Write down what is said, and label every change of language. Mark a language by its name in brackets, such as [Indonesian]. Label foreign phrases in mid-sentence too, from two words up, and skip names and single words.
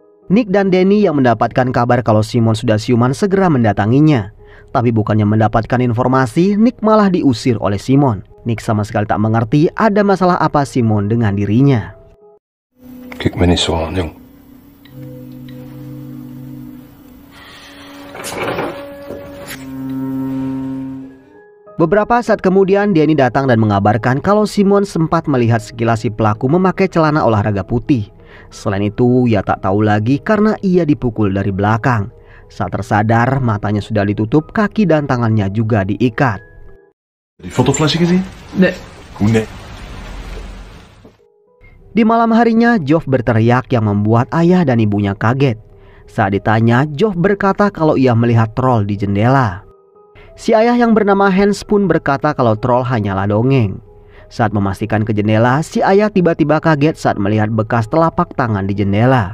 [Indonesian] Nick dan Danny yang mendapatkan kabar kalau Simon sudah siuman segera mendatanginya. Tapi bukannya mendapatkan informasi, Nick malah diusir oleh Simon. Nick sama sekali tak mengerti ada masalah apa Simon dengan dirinya. [Dutch] Kijk me niet zo aan, jong. [Indonesian] Beberapa saat kemudian Danny datang dan mengabarkan kalau Simon sempat melihat sekilas si pelaku memakai celana olahraga putih. Selain itu ia tak tahu lagi karena ia dipukul dari belakang. Saat tersadar matanya sudah ditutup, kaki dan tangannya juga diikat. [Dutch] Die fotoflesje gezien? Nee. Hoe nee? [Indonesian] Di malam harinya Geoff berteriak yang membuat ayah dan ibunya kaget. Saat ditanya, Geoff berkata kalau ia melihat troll di jendela. Si ayah yang bernama Hans pun berkata kalau troll hanyalah dongeng. Saat memastikan ke jendela, si ayah tiba-tiba kaget saat melihat bekas telapak tangan di jendela.